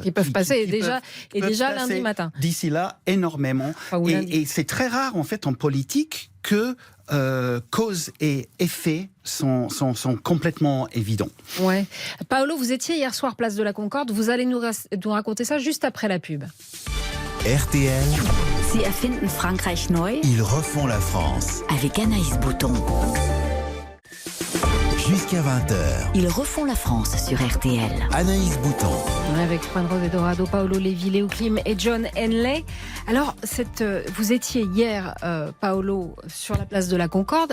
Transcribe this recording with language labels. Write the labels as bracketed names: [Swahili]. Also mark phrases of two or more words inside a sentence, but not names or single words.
[French] qui peuvent passer, déjà lundi matin. D'ici là, énormément. Et c'est très rare, en fait, en politique, que cause et effet sont complètement évidents. Ouais. Paolo, vous étiez hier soir place de la Concorde. Vous allez nous raconter ça juste après la pub. RTL. [German] Sie erfinden Frankreich neu. [French] Ils refont la France. Avec Anaïs Bouton. Jusqu'à 20h. Ils refont la France sur RTL. Anaïs Bouton. Avec Juan José Dorado, Paolo Lévy, Léo Klim et John Henley. Alors, vous étiez hier, Paolo, sur la place de la Concorde.